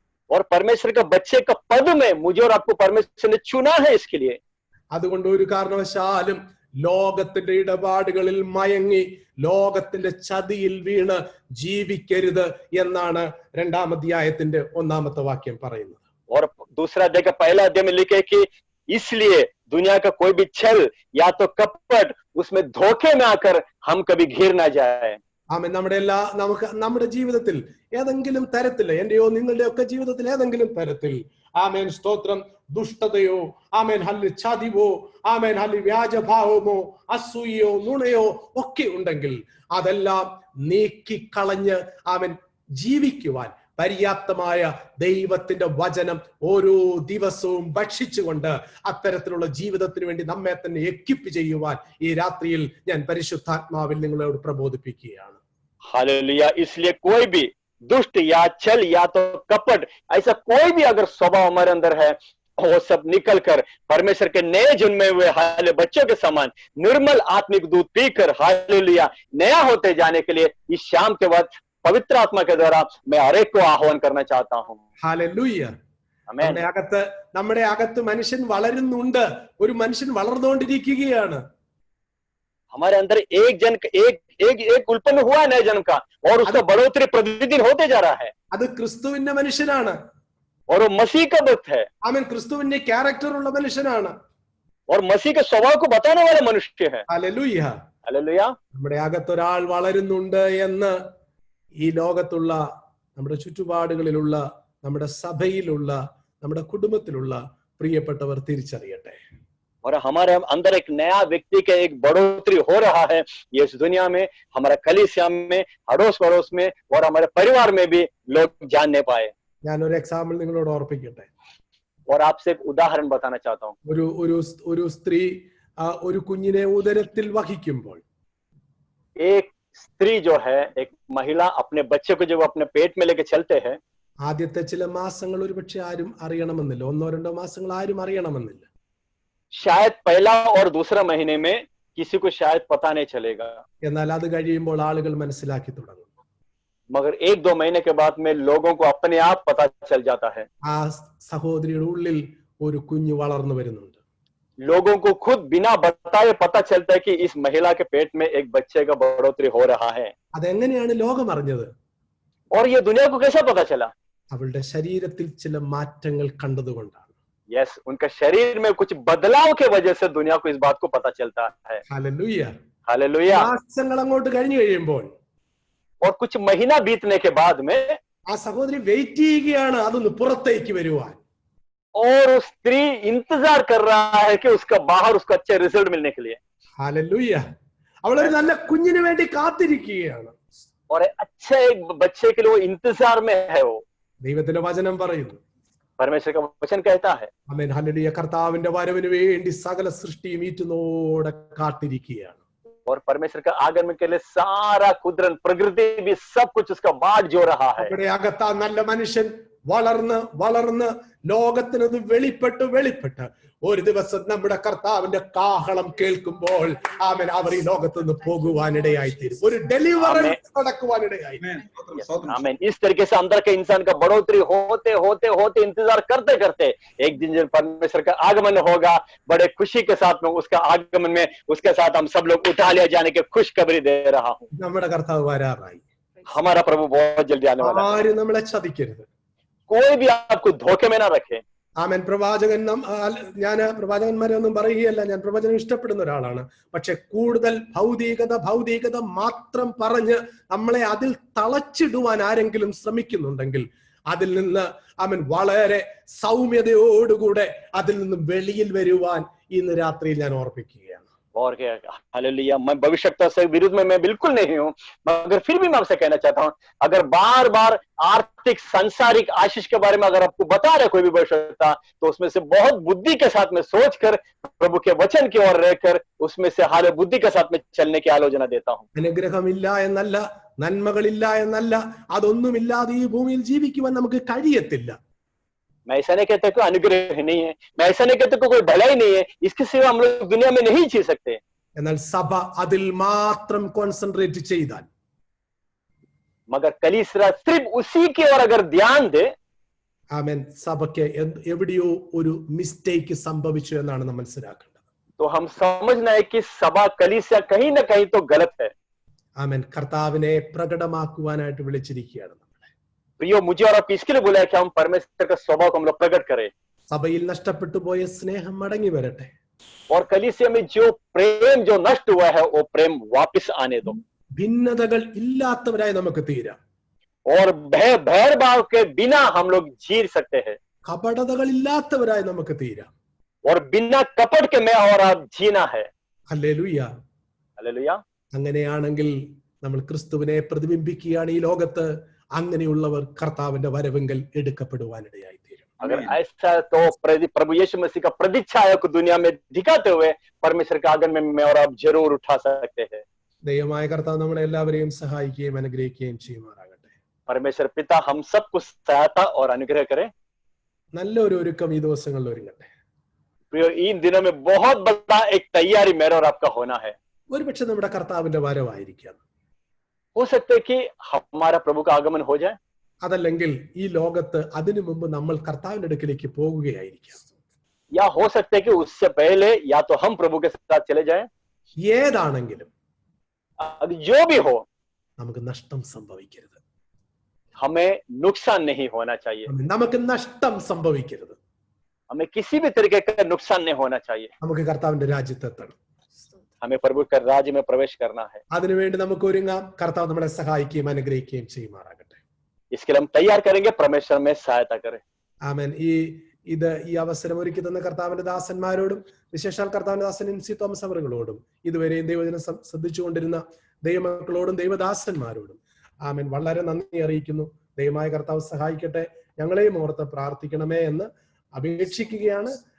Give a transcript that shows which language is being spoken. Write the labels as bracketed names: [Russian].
[Hindi] और परमेश्वर का बच्चे का पद में मुझे और आपको परमेश्वर ने चुना है इसके लिए [Malayalam] അതുകൊണ്ട് ഒരു കാരണവശാലും ലോകത്തിന്റെ ഇടപാടുകളിൽ മയങ്ങി ലോകത്തിന്റെ ചതിയിൽ വീണ് ജീവിക്കരുത് എന്നാണ് 2-ാം അധ്യായത്തിന്റെ 1-ാമത്തെ വാക്യം പറയുന്നത്. [Hindi] और दूसरा अध्याय का पहला अध्याय में लिखे कि इसलिए दुनिया का कोई भी छल या तो कपट उसमें धोखे में आकर हम कभी घिर ना जाए. [Malayalam] ആമേൻ. നമ്മുടെ ജീവിതത്തിൽ ഏതെങ്കിലും തരത്തിൽ, എന്റെയോ നിങ്ങളുടെയോ ഒക്കെ ജീവിതത്തിൽ ഏതെങ്കിലും തരത്തിൽ ആമേൻ സ്തോത്രം ദുഷ്ടതയോ ആമേൻ ഹല്ല് ചതിവോ ആമേൻ ഹല്ല് വ്യാജഭാവമോ അസൂയയോ നുണയോ ഒക്കെ ഉണ്ടെങ്കിൽ അതെല്ലാം നീക്കിക്കളഞ്ഞ് ആമേൻ ജീവിക്കുവാൻ പര്യാപ്തമായ ദൈവത്തിന്റെ വചനം ഓരോ ദിവസവും ഭക്ഷിച്ചുകൊണ്ട് അത്തരത്തിലുള്ള ജീവിതത്തിന് വേണ്ടി നമ്മെ തന്നെ എക്വിപ്പ് ചെയ്യുവാൻ ഈ രാത്രിയിൽ ഞാൻ പരിശുദ്ധാത്മാവിൽ നിങ്ങളോട് പ്രബോധിപ്പിക്കുകയാണ്. [Hindi] हालेलुया. इसलिए कोई भी दुष्ट या छल या तो कपट ऐसा कोई भी अगर स्वभाव हमारे अंदर है वो सब निकल कर परमेश्वर के नए जन्मे हुए हाले बच्चों के समान निर्मल आत्मिक दूध पीकर हालेलुया नया होते जाने के लिए इस शाम के वक्त पवित्र आत्मा के द्वारा मैं हर एक को आह्वान करना चाहता हूँ. [Malayalam] ഹല്ലേലൂയ. നമ്മുടെ അകത്ത് മനുഷ്യൻ വളരുന്നുണ്ട്. ഒരു മനുഷ്യൻ വളർന്നുകൊണ്ടിരിക്കുകയാണ്. [Hindi] हमारे अंदर एक उल्पन्न हुआ नए जन्म का और उसका बढ़ोतरी प्रतिदिन होते जा रहा है. [Malayalam] അത് ക്രിസ്തുവിന്റെ മനുഷ്യനാണ്. [Hindi] और वो मसीह का भक्त है. [Malayalam] ആമേൻ. ക്രിസ്തുവിന്റെ ക്യാരക്ടർ ഉള്ള മനുഷ്യനാണ്. [Hindi] और मसीह के स्वभाव को बताने वाले मनुष्य है. [Malayalam] ഹല്ലേലൂയ. [Hindi] हालेलुया. [Malayalam] നമ്മുടെ അകത്തൊരാൾ വളരുന്നുണ്ട് എന്ന് ഈ ലോകത്തുള്ള നമ്മുടെ ചുറ്റുപാടുകളിലുള്ള നമ്മുടെ സഭയിലുള്ള നമ്മുടെ കുടുംബത്തിലുള്ള പ്രിയപ്പെട്ടവർ തിരിച്ചറിയട്ടെ. [Hindi] और हमारे अंदर एक नया व्यक्ति का एक बढ़ोतरी हो रहा है ये इस दुनिया में, हमारे कलीसिया में, अड़ोस पड़ोस में और हमारे परिवार में भी लोग जानने पाए. [Malayalam] ഞാനൊരു എക്സാമ്പിൾ നിങ്ങളോട് ഓർപ്പിക്കട്ടെ. [Hindi] और आपसे एक उदाहरण बताना चाहता हूँ. [Malayalam] ഒരു സ്ത്രീ ഒരു കുഞ്ഞിനെ ഉദരത്തിൽ വഹിക്കുമ്പോൾ [Hindi] एक स्त्री जो है, एक महिला अपने बच्चे को जब अपने पेट में लेके चलते हैं, [Malayalam] ആദ്യത്തെ ചില മാസങ്ങൾ ഒരുപക്ഷെ ആരും അറിയണമെന്നില്ല, 1-2 മാസങ്ങൾ ആരും അറിയണമെന്നില്ല. [Hindi] शायद पहला और दूसरा महीने में किसी को शायद पता नहीं चलेगा, [Malayalam] എന്നാൽ അത് കഴിയുമ്പോൾ ആളുകൾ മനസ്സിലാക്കി തുടങ്ങും. [Hindi] मगर 1-2 महीने के बाद में लोगों को अपने आप पता चल जाता है. [Malayalam] ആ സഹോദരിയുടെ ഉള്ളിൽ ഒരു കുഞ്ഞ് വളർന്നു വരുന്നുണ്ട്. [Hindi] लोगों को खुद बिना बताए पता चलता है कि इस महिला के पेट में एक बच्चे का बढ़ोतरी हो रहा है. [Malayalam] അതെങ്ങനെയാണ് ലോകം അറിഞ്ഞത്? [Hindi] और ये दुनिया को कैसा पता चला? [Malayalam] അവളുടെ ശരീരത്തിൽ ചില മാറ്റങ്ങൾ കണ്ടതുകൊണ്ടാണ്. [Hindi] यस, उनका शरीर में कुछ बदलाव के वजह से दुनिया को इस बात को पता चलता है. [Malayalam] ഹല്ലേലൂയ. [Hindi] हालेलुया. [Malayalam] മാസങ്ങൾ അങ്ങോട്ട് കഴിഞ്ഞു കഴിയുമ്പോൾ [Hindi] और कुछ महीना बीतने के बाद में [Malayalam] ആ സഹോദരി വെയിറ്റ് ചെയ്യുകയാണ് അതൊന്ന് പുറത്തേക്ക് വരുവാൻ. [Hindi] और उस स्त्री इंतजार कर रहा है कि उसका बाहर उसको अच्छे रिजल्ट मिलने के लिए. [Malayalam] ഹല്ലേലൂയ. അവളൊരു നല്ല കുഞ്ഞിന് വേണ്ടി കാത്തിരിക്കുകയാണ്. [Hindi] और अच्छे एक बच्चे के लिए वो इंतजार में है. वो [Malayalam] ദൈവത്തിന്റെ വചനം പറയുന്നു, [Hindi] परमेश्वर का वचन कहता है. [Malayalam] ആമേൻ. ഹല്ലേലൂയ. കർത്താവിന്റെ വരവിന് വേണ്ടി സകല സൃഷ്ടിയും ഈറ്റുനോടെ കാത്തിരിക്കുകയാണ്. और परमेश्वर का आगमन के लिए सारा कुदरत प्रकृति भी सब कुछ उसका बाट जो रहा है. നമ്മുടെ അകത്ത് ആ നല്ല മനുഷ്യൻ വളർന്ന് ലോകത്തിനത് വെളിപ്പെട്ട് ഒരു ദിവസം നമ്മുടെ കർത്താവിന്റെ കാഹളം കേൾക്കുമ്പോൾ ആമേൻ അവർ ഈ ലോകത്ത് നിന്ന് പോകുവാനിടയായിത്തീരും. ഒരു ഡെലിവറൻസ് നടക്കുവാനിടയായി. [Hindi] आमीन. इस तरीके से अंदर के इंसान का बढ़ोतरी होते होते होते इंतजार करते करते एक दिन जब परमेश्वर का आगमन होगा, बड़े खुशी के साथ में उसका आगमन में उसके साथ हम सब लोग उठा लिया जाने की खुशखबरी दे रहा हूँ. [Malayalam] നമ്മുടെ കർത്താവ് വരാറായി. [Hindi] हमारा प्रभु बहुत जल्दी आने वाला है. [Malayalam] ആരും നമ്മളെ ചതിക്കരുത്. [Hindi] कोई भी आपको धोखे में ना रखे. [Malayalam] ആമേൻ. ഞാൻ പ്രവാചകന്മാരെ ഒന്നും പറയുകയല്ല, ഞാൻ പ്രവചനം ഇഷ്ടപ്പെടുന്ന ഒരാളാണ്. പക്ഷെ കൂടുതൽ ഭൗതികത മാത്രം പറഞ്ഞ് നമ്മളെ അതിൽ തളച്ചിടുവാൻ ആരെങ്കിലും ശ്രമിക്കുന്നുണ്ടെങ്കിൽ അതിൽ നിന്ന് ആമേൻ വളരെ സൗമ്യതയോടുകൂടെ അതിൽ നിന്ന് വെളിയിൽ വരുവാൻ ഇന്ന് രാത്രിയിൽ ഞാൻ ഓർപ്പിക്കുകയാണ്. [Hindi] और क्या, हालेलुया. मैं भविष्यता से विरुद्ध में मैं बिल्कुल नहीं हूं, मगर फिर भी मैं आपसे कहना चाहता हूं, अगर बार बार आर्थिक सांसारिक आशीष के बारे में अगर आपको बता रहे कोई भी भविष्यता, तो उसमें से बहुत बुद्धि के साथ में सोचकर प्रभु के वचन की ओर रहकर उसमें से हाल बुद्धि के साथ में चलने की आलोचना देता हूं. [Malayalam] അനുഗ്രഹമില്ല എന്നല്ല, നന്മകളില്ല എന്നല്ല, അതൊന്നുമില്ലാതെ ഈ ഭൂമിയിൽ ജീവിക്കുവാൻ നമുക്ക് കഴിയത്തില്ല. [Hindi] मैं ऐसा नहीं कहता कोई अनुग्रह नहीं है, मैं ऐसा नहीं कहता कोई भलाई नहीं है, इसके सिवा हम लोग दुनिया में नहीं जी सकते। [Malayalam] എന്നാൽ സഭ അതിൽ മാത്രം കോൺസെൻട്രേറ്റ് ചെയ്താൽ, [Hindi] मगर कलीसिया सिर्फ उसी की ओर अगर ध्यान दे, [Malayalam] ആമേൻ, സഭയ്ക്ക് എവിടെയോ ഒരു മിസ്റ്റേക്ക് സംഭവിച്ചു എന്നാണ് നാം മനസ്സിലാക്കേണ്ടത്. [Hindi] तो हम समझना है कि सभा कलीसिया कहीं ना कहीं तो गलत है। [Malayalam] ആമേൻ. കർത്താവിനെ പ്രകടമാക്കുവാനായിട്ട് വിളിച്ചിരിക്കുകയാണ് നമ്മളെ. [Hindi] प्रियो, मुझे और आपको इसके लिए बोला है कि हम परमेश्वर का स्वभाव को हम लोग प्रकट करें, [Malayalam] സഭയിൽ നഷ്ടപ്പെട്ടു പോയ സ്നേഹം മടങ്ങി വരട്ടെ. [Hindi] और कलीसिया में जो प्रेम जो नष्ट हुआ है वो प्रेम वापस आने दो, [Malayalam] ഭിന്നതകൾ ഇല്ലാത്തവരായി നമുക്ക് തീരാം. [Hindi] और भेदभाव के बिना हम लोग जी सकते हैं, [Malayalam] കപടതകൾ ഇല്ലാത്തവരായി നമുക്ക് തീരാം. [Hindi] और बिना कपट के मैं और आप जीना है। [Malayalam] ഹല്ലേലൂയ. [Hindi] हालेलुया। [Malayalam] അങ്ങനെയാണെങ്കിൽ നമ്മൾ ക്രിസ്തുവിനെ പ്രതിബിംബിക്കുകയാണ് ഈ ലോകത്ത്. അങ്ങനെയുള്ളവർ കർത്താവിന്റെ വരവെങ്കിൽ എടുക്കപ്പെടുവാനിടയായി തീരും. [Hindi] अगर ऐसा तो प्रभु यीशु मसीह का प्रतिच्छाया को दुनिया में दिखाते हुए परमेश्वर के आंगन में मैं और आप जरूर उठा सकते हैं। [Malayalam] ദൈവമായ കർത്താവ് നമ്മളെ എല്ലാവരെയും സഹായിക്കുകയും അനുഗ്രഹിക്കുകയും ചെയ്യുമാറാകട്ടെ. [Hindi] परमेश्वर पिता हम सबको सहायता और अनुग्रह करे। [Malayalam] നല്ലൊരു ഒരുക്കം ഈ ദിവസങ്ങളിൽ ഒരുങ്ങട്ടെ. [Hindi] प्रियो, इन दिनों में बहुत बड़ा एक तैयारी मेरा और आपका होना है। [Malayalam] ഒരുപക്ഷെ നമ്മുടെ കർത്താവിന്റെ വരവായിരിക്കാം. [Hindi] हो सकता है कि हमारा प्रभु का आगमन हो जाए, [Malayalam] അതല്ലെങ്കിൽ ഈ ലോകത്ത് അതിനു മുമ്പ് നമ്മൾ കർത്താവിന്റെ അടുക്കിലേക്ക് പോകുകയായിരിക്കാം. [Hindi] या हो सकता है कि उससे पहले या तो हम प्रभु के साथ चले जाएं। [Malayalam] ഏതാണെങ്കിലും [Hindi] जो भी हो, [Malayalam] നമുക്ക് നഷ്ടം സംഭവിക്കരുത്. [Hindi] हमें नुकसान नहीं होना चाहिए, [Malayalam] നമുക്ക് നഷ്ടം സംഭവിക്കരുത്. [Hindi] हमें किसी भी तरीके का नुकसान नहीं होना चाहिए। [Malayalam] നമുക്ക് കർത്താവിന്റെ രാജ്യത്തെത്തണം. [Hindi] हमें प्रभु के राज्य में प्रवेश करना है। [Malayalam] അതിനുവേണ്ടി നമുക്ക് ഒരുങ്ങാം. കർത്താവ് നമ്മളെ സഹായിക്കുകയും അനുഗ്രഹിക്കുകയും ചെയ്യുമാറാകട്ടെ. [Hindi] इसके लिए हम तैयार करेंगे, परमेश्वर में सहायता करे। [Malayalam] ആമേൻ. ഈ അവസരം ഒരുക്കി തന്ന കർത്താവിന്റെ ദാസന്മാരോടും വിശേഷാൽ കർത്താവിന്റെ ദാസൻ എൻ സി തോമസ് അവറുകളോടും ഇതുവരെയും ദൈവജനം ശ്രദ്ധിച്ചുകൊണ്ടിരുന്ന ദൈവമക്കളോടും ദൈവദാസന്മാരോടും ആമേൻ വളരെ നന്ദി അറിയിക്കുന്നു. ദൈവമായ കർത്താവ് സഹായിക്കട്ടെ. ഞങ്ങളെയും ഓർത്ത് പ്രാർത്ഥിക്കണമേ എന്ന് അപേക്ഷിക്കുകയാണ്.